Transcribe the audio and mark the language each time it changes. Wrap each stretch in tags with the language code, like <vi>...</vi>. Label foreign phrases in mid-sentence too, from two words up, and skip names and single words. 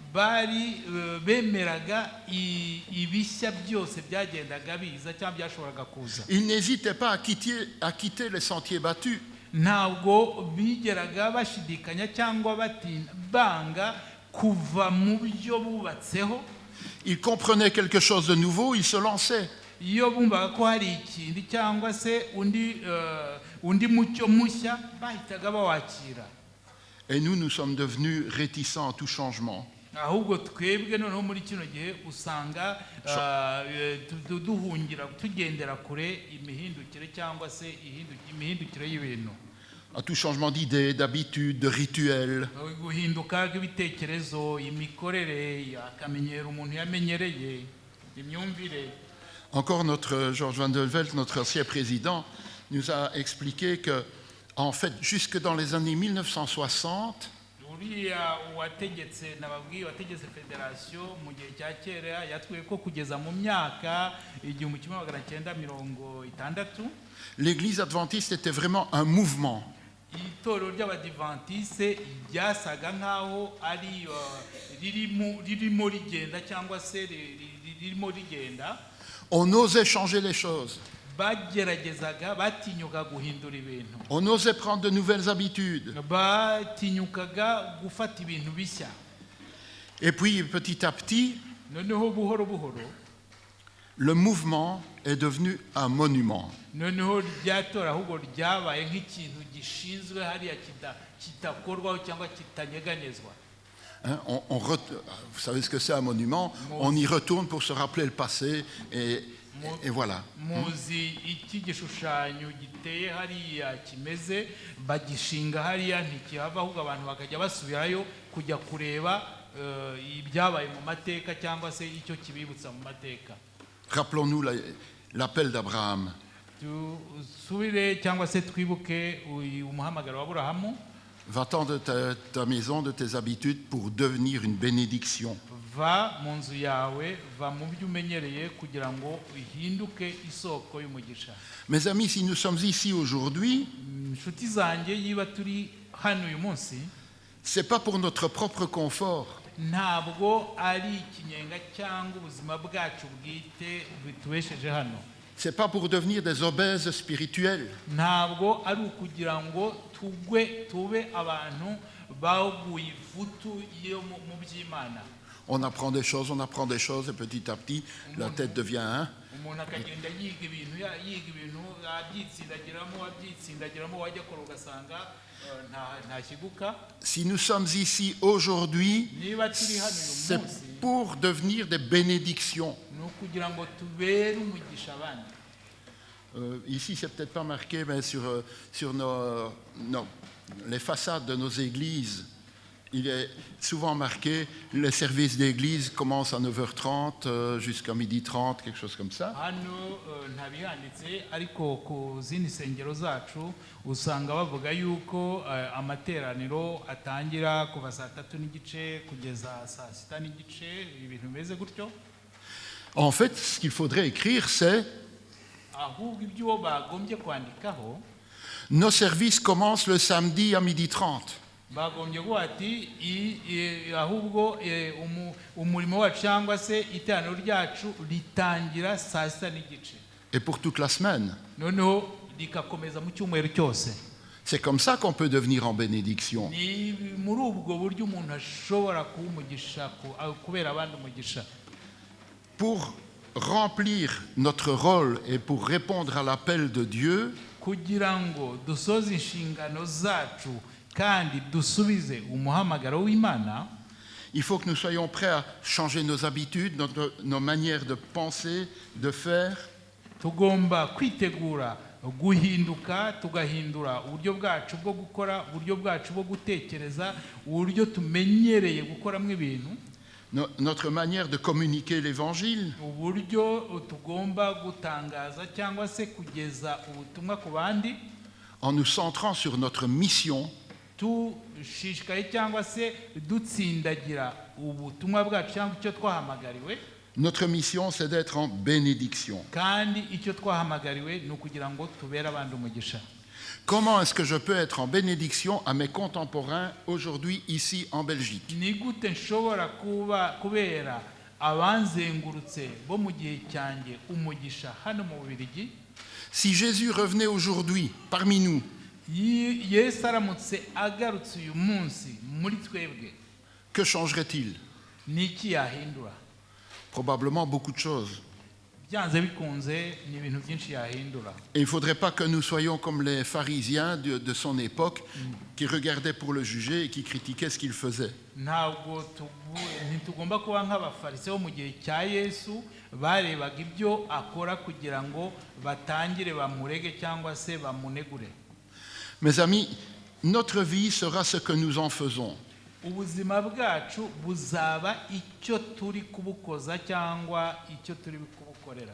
<fr>Ils n'hésitaient pas à quitter les sentiers battus. Ils comprenaient quelque chose de nouveau, ils se lançaient.</fr> <rw>iyo bumvaga ko hari ikindi cyangwa se undi mucyo mushya bahitaga bawakira.</rw> <fr>Et nous sommes devenus réticents à tout changement.</fr> <rw>ahubwo twebwe noneho muri kino gihe usanga duhungira tugendera kure imihindukire cyangwa se imihindukire y'ibintu.</rw> <fr>À tout changement d'idées, d'habitudes, de rituels.</fr> <rw>guhinduka kw'ibitekerezo, imikorere, akamenyero umuntu yamenyereye, imyumvire.</rw> <fr>Encore notre Georges Van der Velde, notre ancien président, nous a expliqué que, en fait, jusque dans les années 1960,</fr> <rw>uriya wategetse federasiyo mu gihe cya kera yatwiye ko kugeza mu myaka 1960</rw> <fr>l'Église adventiste était vraiment un mouvement.</fr> <rw>itorero ry'abadivantiste ryasaga nkaho ari ririmo rigenda cyangwa se ririmo rigenda.</rw> <fr>On osait changer les choses.</fr> <rw>bageragezaga batinyuka guhindura ibintu.</rw> <fr>On osait prendre de nouvelles habitudes.</fr> <rw>batinyukaga gufata ibintu bishya.</rw> <fr>Et puis petit à petit,</fr> <rw>noneho buhoro buhoro</rw> <fr>le mouvement est devenu un monument.</fr> <rw>noneho ryatora ahubwo ryabaye nk'ikintu gishinzwe hariya kitakorwaho cyangwa kitanyeganezwa.</rw> <fr>Hein, vous savez ce que c'est un monument? On y retourne pour se rappeler le passé et voilà.</fr> <rw>muzi iki gishushanyo giteye hariya kimeze bagishinga hariya ntikihava ahubwo abantu bakajya basubirayo kujya kureba ibyabaye mu mateka cyangwa se icyo kibibutsa mu mateka.</rw> <fr>Rappelons-nous l'appel d'Abraham.</fr> <rw>Tusubire cyangwa se twibuke umuhamagaro wa Aburahamu.</rw> <fr>Va-t'en de ta maison, de tes habitudes pour devenir une bénédiction.</fr> <rw>Va mu nzu yawe, va mu byo umenyereye kugira ngo uhinduke isoko y'umugisha.</rw> <fr>Mes amis, si nous sommes ici aujourd'hui,</fr> <rw>inshuti zanjye yiba turi hano uyu munsi,</rw> <fr>c'est pas pour notre propre confort.</fr> <rw>ntabwo ari ikinyenga cyangwa ubuzima bwacu bwite bitubesheje hano.</rw> <fr>C'est pas pour devenir des obèses spirituels.</fr> <rw>ntabwo ari ukugira ngo tube abantu baguye ivutu yo mu by'Imana.</rw> <fr>On apprend des choses et petit à petit, la tête devient</fr> <rw>umuntu akagenda yiga ibintu abyitsindagiramo wajya kora ugasanga nta kiguka.</rw> <fr>Si nous sommes ici aujourd'hui, c'est pour devenir des bénédictions. Ici, c'est peut-être pas marqué, mais sur les façades de nos églises, il est souvent marqué les services d'église commencent à 9h30 jusqu'à 12h30, quelque chose comme ça.</fr> <rw>hano ntabihanditse ariko ku zindi nsengero zacu usanga bavuga yuko amateraniro atangira kuva 3:30 kugeza 6:30, ibintu bimeze gutyo.</rw> <fr>En fait, ce qu'il faudrait écrire, c'est</fr> <rw>ahubwo ibyo bagombye kwandikaho,</rw> <fr>nos services commencent le samedi à 12h30.</fr> <rw>bagombye ko ati ahubwo umurimo wacu cyangwa se iteraniro ryacu ritangira 6:30.</rw> <fr>Et pour toute la semaine.</fr> <rw>noneho rikakomeza mu cyumweru cyose.</rw> <fr>C'est comme ça qu'on peut devenir en bénédiction.</fr> <rw>ni muri ubwo buryo umuntu ashobora kuba umugisha kubera abandi umugisha.</rw> <fr>Pour remplir notre rôle et pour répondre à l'appel de Dieu,</fr> <rw>kugira ngo dusoze inshingano zacu kandi dusubize umuhamagaro w'Imana,</rw> <fr>il faut que nous soyons prêts à changer nos habitudes, nos manières de penser, de faire.</fr> <rw>tugomba kwitegura guhinduka, tugahindura uburyo bwacu bwo gukora, uburyo bwacu bwo gutekereza, uburyo tumenyereye gukoramo ibintu,</rw> <fr>notre manière de communiquer l'évangile.</fr> <rw>uburyo tugomba gutangaza cyangwa se kugeza ubutumwa ku bandi,</rw> <fr>en nous centrant sur notre mission.</fr> <rw>tushishikaye cyangwa se dutsindagira ubutumwa bwacu cyangwa icyo twahamagariwe.</rw> <fr>Notre mission, c'est d'être en bénédiction.</fr> <rw>kandi icyo twahamagariwe ni ukugira ngo tubere abandi umugisha.</rw> <fr>Comment est-ce que je peux être en bénédiction à mes contemporains aujourd'hui ici en Belgique?</fr> <rw>ni gute nshobora kubera abanzengurutse bo mu gihe cyanjye umugisha hano mu Bubiligi?</rw> <fr>Si Jésus revenait aujourd'hui parmi nous,</fr> <rw>Yesu aramutse agarutse uyu munsi muri twebwe,</rw> <fr>que changerait-il?</fr> <rw>ni iki yahindura?</rw> <fr>Probablement beaucoup de choses.</fr> <rw>byanze bikunze ni ibintu byinshi yahindura.</rw> <fr>Et il ne faudrait pas que nous soyons comme les pharisiens de son époque qui regardaient pour le juger et qui critiquaient ce qu'il faisait.</fr> <rw>Ntabwo ntitugomba kuba nk'abafarisayo mu gihe cya Yesu barebaga ibyo akora kugira ngo batangire bamurege cyangwa se bamunegure.</rw> <fr>Mes amis, notre vie sera ce que nous en faisons.</fr> <rw>Ubuzima bwacu buzaba icyo turi kubukoza cyangwa icyo turi kubukorera.</rw>